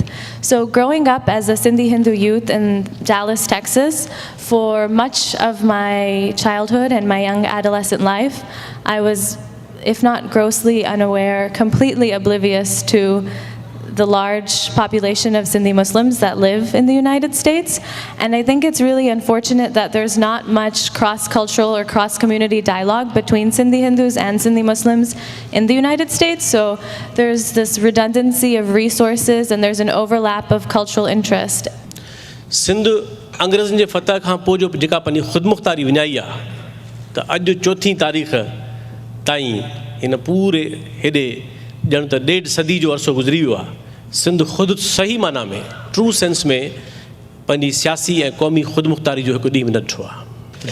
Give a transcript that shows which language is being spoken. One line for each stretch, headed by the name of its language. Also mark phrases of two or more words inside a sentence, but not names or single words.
English: So growing up as a Sindhi Hindu youth in Dallas, Texas, for much of my childhood and my young adolescent life, I was, if not grossly unaware, completely oblivious to the large population of Sindhi Muslims that live in the United States. And I think it's really unfortunate that there's not much cross-cultural or cross-community dialogue between Sindhi Hindus and Sindhi Muslims in the United States. So there's this redundancy of resources and there's an overlap of cultural interest.
Sindhi: सिंध अंग्रेज़नि जे फतह खां पोइ जो जेका पंहिंजी ख़ुदमुख़्तारी विञाई आहे त अॼु 4 तारीख़ ताईं हिन पूरे हेॾे ॼण त 1.5 सदी जो अरसो गुज़री वियो आहे. सिंध ख़ुदि सही माना में
English: true sense
Sindhi: में पंहिंजी सियासी ऐं क़ौमी ख़ुदमुख़्तारी जो हिकु ॾींहुं बि न ॾिठो आहे.